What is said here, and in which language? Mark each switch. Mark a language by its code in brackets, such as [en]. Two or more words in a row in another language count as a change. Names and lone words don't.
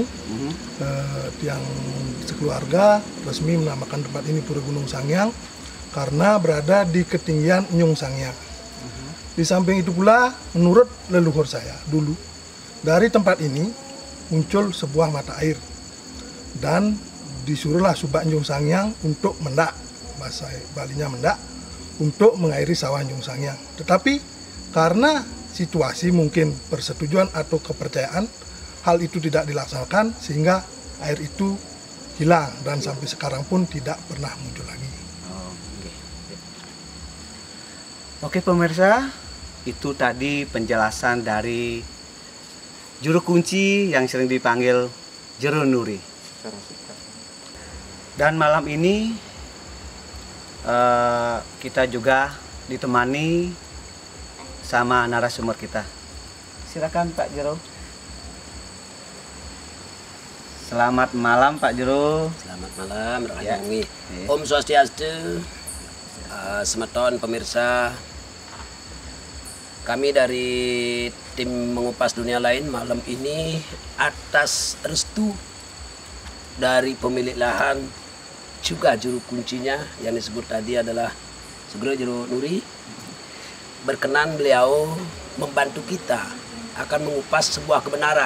[id] Tiang sekeluarga resmi menamakan tempat ini Pura Gunung Sangyang karena berada di ketinggian Nyung Sangyang. Di samping itu pula, menurut leluhur saya dulu, dari tempat ini muncul sebuah mata air dan disuruhlah Subak Nyung Sangyang untuk mendak, bahasa Balinya mendak, untuk mengairi sawah Nyung Sangyang. Tetapi karena situasi mungkin persetujuan atau kepercayaan, hal itu tidak dilaksanakan sehingga air itu hilang dan sampai sekarang pun tidak pernah muncul lagi. Oke pemirsa, itu tadi penjelasan dari juru kunci yang sering dipanggil Juru Nuri. Dan malam ini kita juga ditemani sama narasumber kita. Silakan Pak Jero. Selamat malam Pak Jero. Selamat malam, Rahmi. Om Swastiastu, semeton pemirsa. Kami dari tim Mengupas Dunia Lain malam ini atas restu dari pemilik lahan juga juru kuncinya yang disebut tadi adalah Sugro Juru Nuri, berkenan beliau membantu kita akan mengupas sebuah kebenaran.